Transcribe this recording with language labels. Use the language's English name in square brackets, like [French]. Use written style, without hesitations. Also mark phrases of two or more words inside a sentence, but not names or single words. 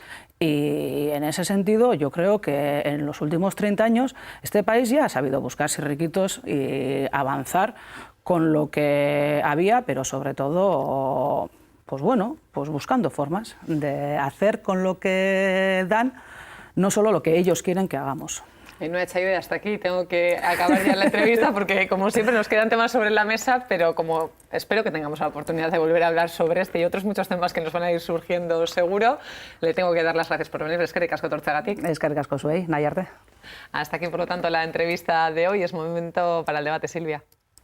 [Spanish] Y en ese sentido yo creo que en los últimos 30 años este país ya ha sabido buscarse riquitos y avanzar con lo que había, pero sobre todo, pues bueno, pues buscando formas de hacer con lo que dan, no solo lo que ellos quieren que hagamos. Y no he hecho hasta aquí, tengo que acabar ya la entrevista porque como siempre nos quedan temas sobre la mesa, pero como espero que tengamos la oportunidad de volver a hablar sobre este y otros muchos temas que nos van a ir surgiendo seguro, le tengo que dar las gracias por venir. [Basque] Eskerrik asko etortzeagatik. Eskerrik asko zuei, nahi arte. [Spanish] Hasta aquí, por lo tanto, la entrevista de hoy. Es momento para el debate, Silvia.